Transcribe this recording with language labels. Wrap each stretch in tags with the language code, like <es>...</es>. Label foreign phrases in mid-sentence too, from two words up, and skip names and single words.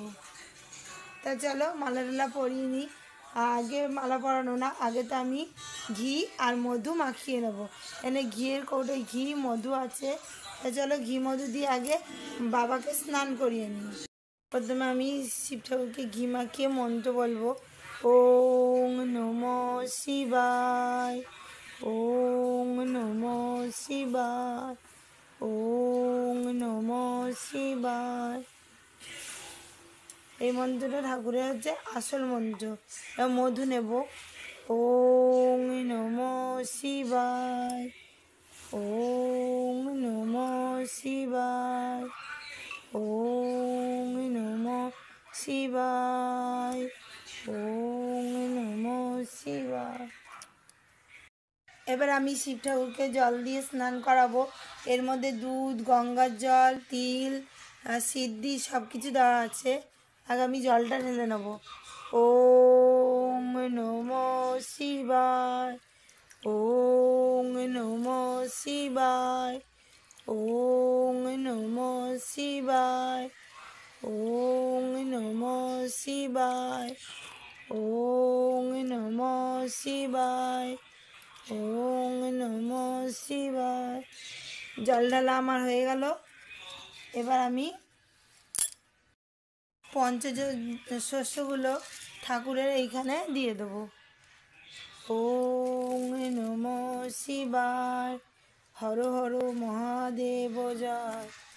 <bn>তা চলো মালা টালা পরিয়ে নিই। আগে মালা পরানো না, আগে তো আমি ঘি আর মধু মাখিয়ে নেবো। এখানে ঘিয়ের কৌটোয় ঘি, মধু আছে, চলো ঘি মধু দিয়ে আগে বাবাকে স্নান করিয়ে নিই। প্রথমে আমি শিব ঠাকুরকে ঘি মাখিয়ে মন্ত্র বলবো।</bn> <sa>ওং নমো শিবায়, ওং নমো শিবায়, ওং নমো শিবায়।</sa> <bn>এই মন্ত্রটা ঠাকুরের হচ্ছে আসল মন্ত্র। মধু নেব।</bn> <sa>ওং নমো শিবায়, ওং নমো শিবায়, ওং নমো শিবায়, ওং নমো শিবায়।</sa> <bn>এবার আমি শিব ঠাকুরকে জল দিয়ে স্নান করাবো। এর মধ্যে দুধ, গঙ্গার জল, তিল, সিদ্ধি সব কিছু দেওয়া আছে। আগে আমি জলটা ঢেলে নেব।</bn> <sa>ওং নমো শিবায়, ওং নমো শিবায়, ওং নমো শিবায়, ওং নমো শিবায়, ওং নমো শিবায়, ওং নমো শিবায়।</sa> <bn>জল ঢালা আমার হয়ে গেল। এবার আমি পঞ্চশস্যগুলো ঠাকুরের এইখানে দিয়ে দেবো।</bn> <sa>ওং নমো শিবায়, হর হর মহাদেব জয়।</sa>